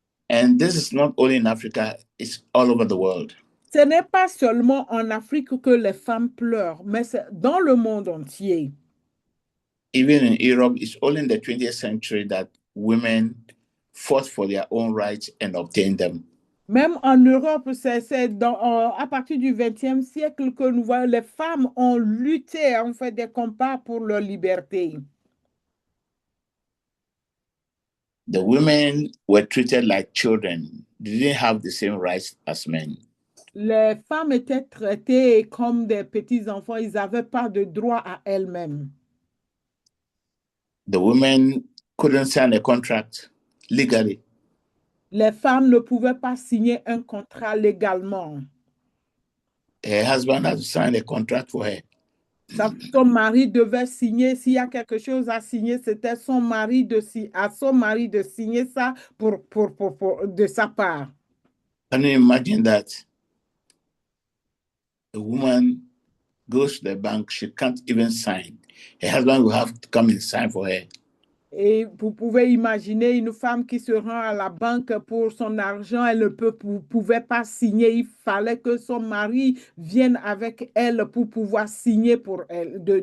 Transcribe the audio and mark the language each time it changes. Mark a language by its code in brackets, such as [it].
[en] And this is not only in Africa, it's all over the world. [fr] Ce n'est pas seulement en Afrique que les femmes pleurent, mais c'est dans le monde entier. [en] Even in Europe, it's only in the 20th century that women fought for their own rights and obtained them. [fr] Même en Europe, c'est à partir du XXe siècle que nous voyons les femmes ont lutté, ont fait des combats pour leur liberté. [en] The women were treated like children. They didn't have the same rights as men. [fr] Les femmes étaient traitées comme des petits enfants. Ils n'avaient pas de droit à elles-mêmes. [en] The women couldn't sign a contract legally. [fr] Les femmes ne pouvaient pas signer un contrat légalement. [en] Her husband had to sign a contract for her. [fr] Son mari devait signer. S'il y a quelque chose à signer, c'était à son mari de signer ça de sa part. [en] Can you imagine that? A woman goes to the bank, she can't even sign. Her husband will have to come and sign for her. [fr] Et vous pouvez imaginer une femme qui se rend à la banque pour son argent, elle ne pouvait pas signer. Il fallait que son mari vienne avec elle pour pouvoir signer pour elle.